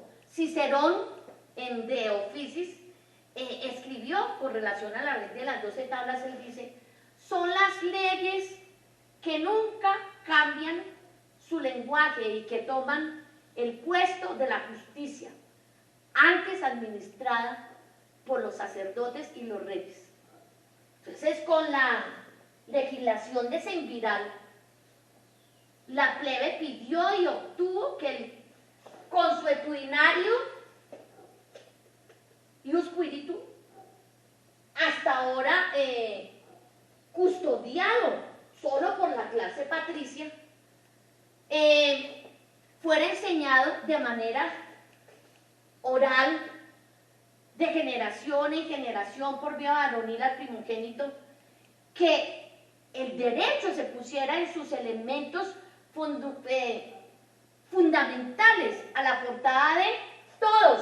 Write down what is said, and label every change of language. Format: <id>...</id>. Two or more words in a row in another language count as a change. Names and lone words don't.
<es>Cicerón en De Officiis escribió con relación a la ley de las 12 tablas, él dice, son las leyes que nunca cambian su lenguaje y que toman el puesto de la justicia, antes administrada por los sacerdotes y los reyes. Entonces, con la legislación de Cividal, la plebe pidió y obtuvo que el consuetudinario</es> <la>ius spiritu,</la> <es>hasta ahora custodiado solo por la clase patricia, fuera enseñado de manera oral, de generación en generación por vía varonil al primogénito, que el derecho se pusiera en sus elementos fundamentales a la portada de todos.</es>